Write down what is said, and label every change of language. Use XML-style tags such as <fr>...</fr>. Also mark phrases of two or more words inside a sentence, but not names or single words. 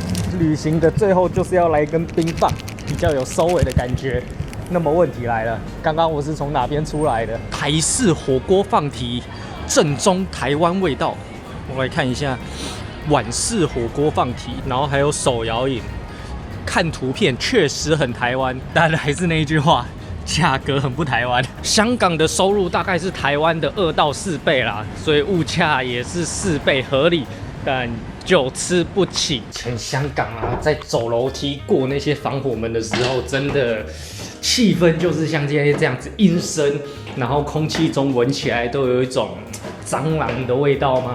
<zh>旅行的最後就是要來根冰棒，比較有收尾的感覺。那麼問題來了，剛剛我是從哪邊出來的？台式火鍋放題，正宗台灣味道。我來看一下，碗式火鍋放題，然後還有手搖飲。看圖片確實很台灣，但還是那一句話。價格很不台灣，香港的收入大概是台灣的2到4倍啦，所以物價也是4倍合理，但就吃不起。全香港啊，在走樓梯過那些防火門的時候，真的氣氛就是像今天這樣子陰森，然後空氣中聞起來都有一種蟑螂的味道嗎？</zh>